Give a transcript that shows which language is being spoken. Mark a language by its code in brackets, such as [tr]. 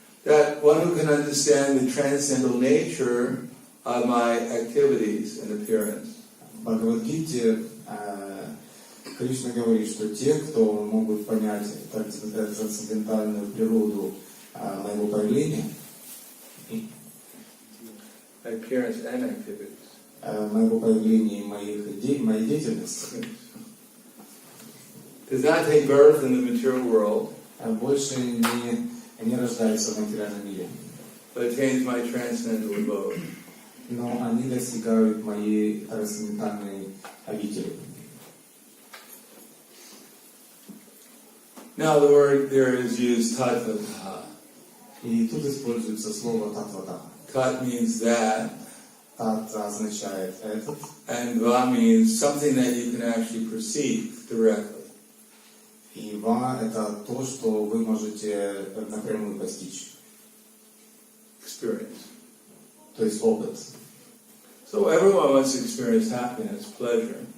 [en] That one who can understand the transcendental nature of my activities and appearance. [ru] В Бхагавад-гите Кришна говорит, что те, кто могут понять трансцендентальную природу моего появления, [en] Appearance and activities. [ru] Моего появления и моей деятельности, [en] Does not take birth in the material world, [ru] больше не рождаются в материальном мире, [en] but attains my transcendental abode. [ru] но они достигают моей трансцендентальной обители. [en] Now the word there is used tatvataha. [ru] И тут используется слово татвата. [en] Tat means that, [ru] Тат означает этот, [en] and va means something that you can actually perceive directly. [ru] и ва это то, что вы можете напрямую постичь, [en] Experience. [ru] то есть опыт. [en] So everyone wants to experience happiness, pleasure.